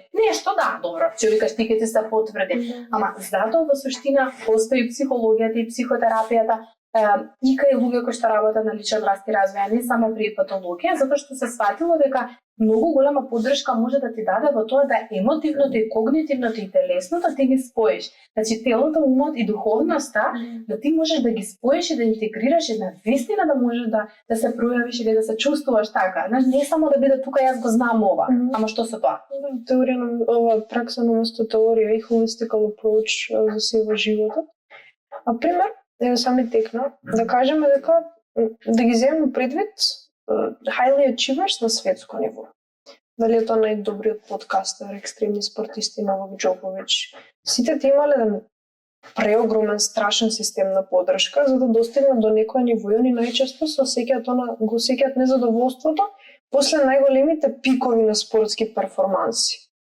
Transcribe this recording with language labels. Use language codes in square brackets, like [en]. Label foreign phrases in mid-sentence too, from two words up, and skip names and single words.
[mk] Нешто да, добро, ќе викаш ти ќе ти се потврди. Ама затоа во суштина постои психологијата и психотерапијата и кај луѓе кои што работат на личен раст и развој, не само при патологија, затоа што се сватило дека многу голема поддршка може да ти даде во тоа да емотивното и когнитивното и телесното ти ги споиш. Значи телото, умот и духовноста да ти можеш да ги споиш и да интегрираш и навистина да можеш да се пројавиш или да се чувствуваш така. Знаеш, не само да биде тука јас го знам ова, ама што со тоа? Теорија на ова пракса на место теорија и [en] holistic approach [mk] за се во животот. А пример, еве сами текна, да кажеме дека да ги земеме предвид [en] highly achievers [mk] на светско ниво. Дали е тоа најдобриот подкастер, екстремни спортисти, Новак Џоковиќ. Сите тие имале еден преогромен, страшен систем на поддршка за да достигнат до некој ниво. И они најчесто го сеќаат незадоволството после најголемите пикови на спортски перформанси.